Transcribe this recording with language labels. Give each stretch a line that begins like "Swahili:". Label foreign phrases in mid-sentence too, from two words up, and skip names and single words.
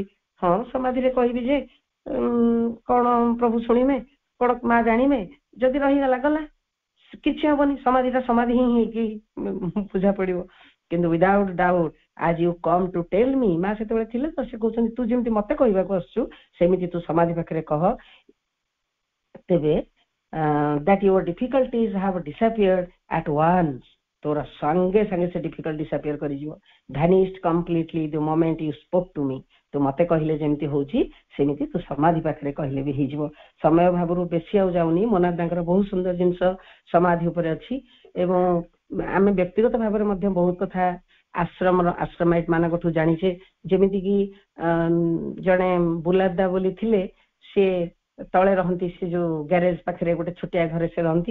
Odia: ହଁ, ସମାଧିରେ କହିବି ଯେ କଣ ପ୍ରଭୁ ଶୁଣିବେ, କଣ ମା ଜାଣିବେ, ଯଦି ରହିଗଲା ଗଲା, କିଛି ହବନି, ସମାଧିଟା ସମାଧି ହିଁ ହେଇକି ପୂଜା ପଡିବ। କିନ୍ତୁ
English: without doubt, as you come to tell me,
Odia: ମା ସେତେବେଳେ ଥିଲେ ତ, ସେ କହୁଛନ୍ତି ତୁ ଯେମିତି ମତେ କହିବାକୁ ଆସୁଛୁ ସେମିତି ତୁ ସମାଧି ପାଖରେ କହ।
English: ତେବେ that your difficulties have disappeared at once,
Odia: ତୋର ସାଙ୍ଗେ ସାଙ୍ଗେ ସେ
English: difficult disappear
Odia: କରିଯିବ।
English: vanished completely the moment you spoke to me,
Odia: ତୁ ମତେ କହିଲେ ଯେମିତି ହଉଛି ସେମିତି ତୁ ସମାଧି ପାଖରେ କହିଲେ ବି ହେଇଯିବ। ସମୟ ଭାବରୁ ବେଶୀ ଆଉ ଯାଉନି, ମୋନାଲ ତାଙ୍କର ବହୁତ ସୁନ୍ଦର ଜିନିଷ ସମାଧି ଉପରେ ଅଛି, ଏବଂ ଆମେ ବ୍ୟକ୍ତିଗତ ଭାବରେ ମଧ୍ୟ ବହୁତ କଥା ଆଶ୍ରମାଇଟ ମାନଙ୍କଠୁ ଜାଣିଛେ। ଯେମିତିକି ଜଣେ ବୁଲାଦା ବୋଲି ଥିଲେ, ସେ ତଳେ ରହନ୍ତି, ସେ ଯୋଉ ଗ୍ୟାରେଜ ପାଖରେ ଗୋଟେ ଛୋଟିଆ ଘରେ ସେ ରହନ୍ତି।